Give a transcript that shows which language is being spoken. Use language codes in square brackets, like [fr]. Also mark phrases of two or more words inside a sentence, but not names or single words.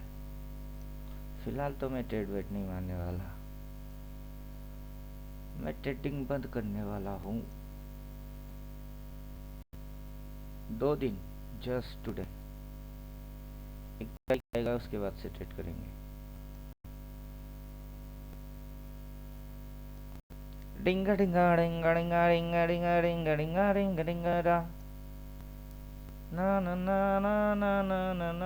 [hi] फिलहाल तो मैं ट्रेड वेट नहीं मारने वाला, मैं ट्रेडिंग बंद करने वाला हूँ। 2 दिन, [en] just today. [hi] एक तारीख आएगा उसके बाद से ट्रेड करेंगे। डिंगा डिंगा डिंगा डिंगा डिंगा डिंगा डिंगा डिंगा डिंगा डिंगा रा ना ना ना ना ना ना ना ना